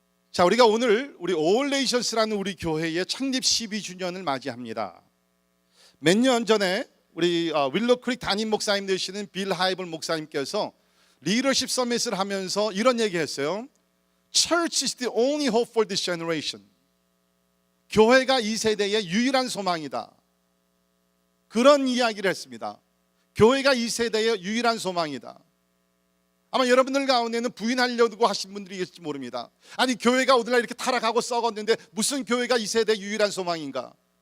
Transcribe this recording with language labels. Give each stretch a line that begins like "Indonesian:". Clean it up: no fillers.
Korean: 자, 우리가 오늘 우리 올레이션스라는 우리 교회의 창립 12주년을 맞이합니다. 몇 년 전에 우리 윌로크릭 담임 목사님 되시는 빌 하이블 목사님께서 리더십 서밋을 하면서 이런 얘기했어요.
English: Church is the only hope for this generation.
Korean: 교회가 이 세대의 유일한 소망이다. 그런 이야기를 했습니다. 교회가 이 세대의 유일한 소망이다. 아마 여러분들 가운데는 부인하려고 하신 분들이 계실지 모릅니다. 아니 교회가 오늘날 이렇게 타락하고 썩었는데 무슨 교회가 이 세대의 유일한 소망인가?